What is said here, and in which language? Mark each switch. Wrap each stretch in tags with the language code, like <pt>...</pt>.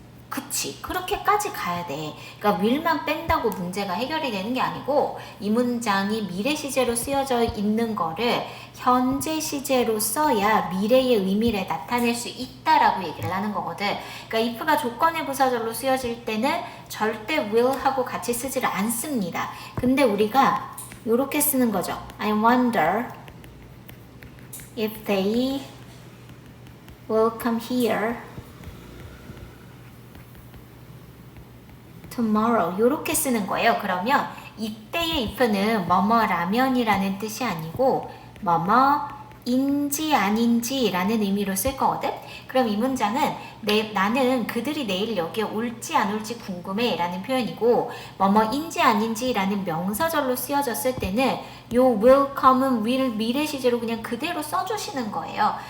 <ko>그치, 그렇게까지 가야 돼. 그러니까 will만 뺀다고 문제가 해결이 되는 게 아니고 이 문장이 미래 시제로 쓰여져 있는 거를 현재 시제로 써야 미래의 의미를 나타낼 수 있다라고 얘기를 하는 거거든. 그러니까 if가 조건의 부사절로 쓰여질 때는 절대 will하고 같이 쓰지를 않습니다. 근데 우리가 이렇게 쓰는 거죠.</ko> <en>I wonder if they will come here tomorrow</en> <ko>이렇게 쓰는 거예요. 그러면 이때의 if는 뭐뭐라면이라는 뜻이 아니고 인지 아닌지 라는 의미로 쓸 거거든. 그럼 이 문장은 나는 그들이 내일 여기에 올지 안 올지 궁금해 라는 표현이고, 뭐뭐인지 아닌지 라는 명사절로 쓰여졌을 때는 요 will, come은 will, 미래 시제로 그냥 그대로 써주시는 거예요.</ko>